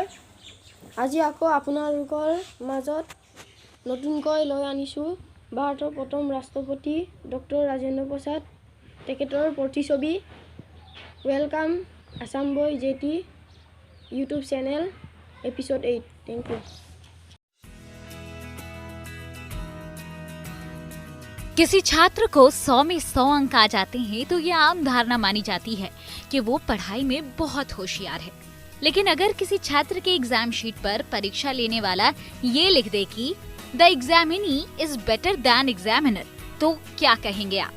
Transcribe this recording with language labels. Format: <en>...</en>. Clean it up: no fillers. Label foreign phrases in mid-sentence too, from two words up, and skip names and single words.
<as>আজি আকৌ আপোনালোকৰ মাজত নতুনকৈ লৈ আনিছোঁ ভাৰতৰ প্ৰথম ৰাষ্ট্ৰপতি ডক্টৰ ৰাজেন্দ্ৰ প্ৰসাদ তেখেতৰ প্ৰতিচ্ছবি।</as> <en>welcome Assam Boy JT YouTube channel episode 8. thank you.</en> <hi>किसी छात्र को 100 में 100 अंक आ जाते हैं तो ये आम धारणा मानी जाती है कि वो पढ़ाई में बहुत होशियार है। लेकिन अगर किसी छात्र के एग्जाम शीट पर परीक्षा लेने वाला ये लिख दे कि</hi> <en>the examinee is better than examiner,</en> <hi>तो क्या कहेंगे आप?</hi>